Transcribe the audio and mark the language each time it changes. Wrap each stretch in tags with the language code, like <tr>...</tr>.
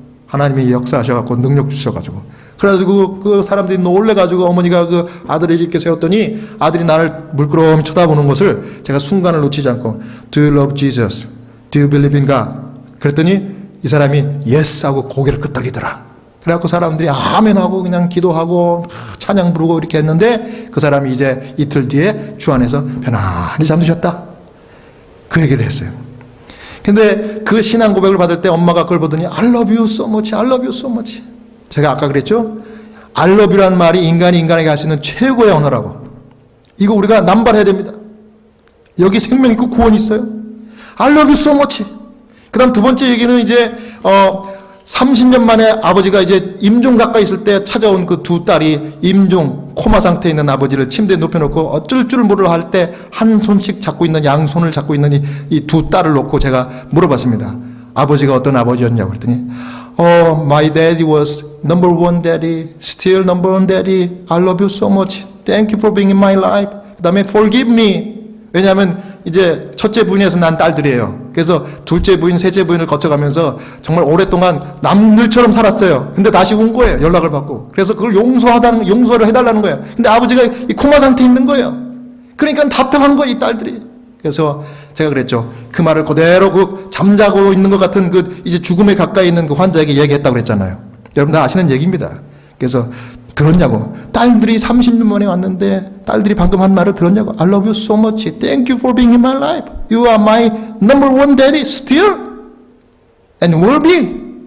<ko>하나님이 역사하셔갖고 능력 주셔가지고. 그래가지고 그 사람들이 놀래가지고 어머니가 그 아들을 이렇게 세웠더니 아들이 나를 물끄러미 쳐다보는 것을 제가 순간을 놓치지 않고</ko> <en>Do you love Jesus? Do you believe in God?</en> <ko>그랬더니 이 사람이 Yes 하고 고개를 끄덕이더라. 그래갖고 사람들이 아멘 하고 그냥 기도하고 찬양 부르고 이렇게 했는데 그 사람이 이제 이틀 뒤에 주 안에서 편안히 잠드셨다. 그 얘기를 했어요. 근데 그 신앙 고백을 받을 때 엄마가 그걸 보더니</ko> <en>I love you so much, I love you so much.</en> <ko>제가 아까 그랬죠?</ko> <en>I love you</en> <ko>란 말이 인간이 인간에게 할 수 있는 최고의 언어라고. 이거 우리가 남발해야 됩니다. 여기 생명 있고 구원이 있어요.</ko> <en>I love you so much.</en> <ko>그 다음 2번째 얘기는 이제 30년 만에 아버지가 이제 임종 가까이 있을 때 찾아온 그 2 딸이 임종 코마 상태에 있는 아버지를 침대에 눕혀놓고 어쩔 줄 모르려 할 때 한 손씩 잡고 있는, 양손을 잡고 있는 이 2 딸을 놓고 제가 물어봤습니다. 아버지가 어떤 아버지였냐고 그랬더니</ko> <en>my daddy was number 1 daddy, still number 1 daddy. I love you so much. Thank you for being in my life.</en> <ko>그 다음에</ko> <en>forgive me.</en> <ko>왜냐하면 이제 첫째 부인에서 난 딸들이에요. 그래서 둘째 부인, 셋째 부인을 거쳐가면서 정말 오랫동안 남들처럼 살았어요. 근데 다시 온 거예요. 연락을 받고. 그래서 그걸 용서를 해달라는 거예요. 근데 아버지가 이 코마 상태에 있는 거예요. 그러니까 답답한 거예요, 이 딸들이. 그래서 제가 그랬죠. 그 말을 그대로 그 잠자고 있는 것 같은 그 이제 죽음에 가까이 있는 그 환자에게 얘기했다고 그랬잖아요. 여러분 다 아시는 얘기입니다. 그래서 들었냐고. 딸들이 30년 만에 왔는데 딸들이 방금 한 말을 들었냐고.</ko> <en>I love you so much. Thank you for being in my life. You are my number one daddy still and will be.</en>